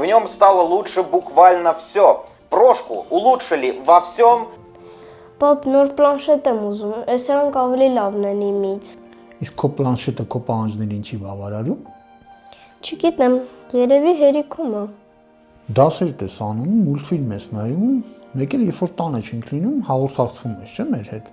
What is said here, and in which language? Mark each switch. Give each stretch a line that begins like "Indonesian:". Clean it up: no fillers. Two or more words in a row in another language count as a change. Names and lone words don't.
Russian: нем стало лучше буквально все. Прошку улучшили во всем.
Armenian: Պապ, նոր պլանշետ եմ ուզում, այս սրանք ավելի լավն են իմից։ Իսկ քո պլանշետը քո պահանջներին չի բավարարում։ Չգիտեմ, երևի հերիքում է։ Դասեր ես անում, մուլտֆիլմ ես նայում, մեկ էլ երբ որ տանը չենք լինում, հաղորդակցվում ես, չէ՞ մեր հետ։